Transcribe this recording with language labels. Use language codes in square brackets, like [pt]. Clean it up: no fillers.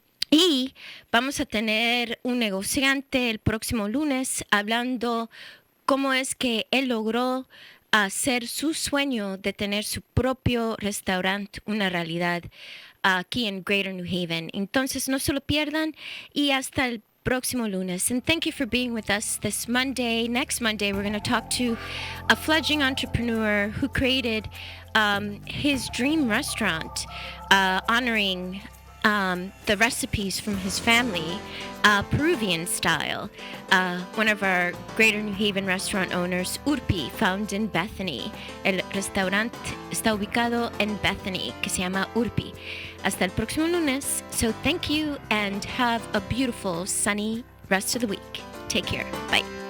[es] Y vamos a tener un negociante el próximo lunes hablando cómo es que él logró hacer su sueño de tener su propio restaurante una realidad aquí en Greater New Haven. Entonces no se lo pierdan y hasta el próximo lunes. [en] And thank you for being with us this Monday. Next Monday, we're going to talk to a fledgling entrepreneur who created his dream restaurant, honoring the recipes from his family, Peruvian style. One of our Greater New Haven restaurant owners, Urpi, found in Bethany. [es] El restaurante está ubicado en Bethany, que se llama Urpi. Hasta el próximo lunes. [en] So thank you and have a beautiful, sunny rest of the week. Take care. Bye.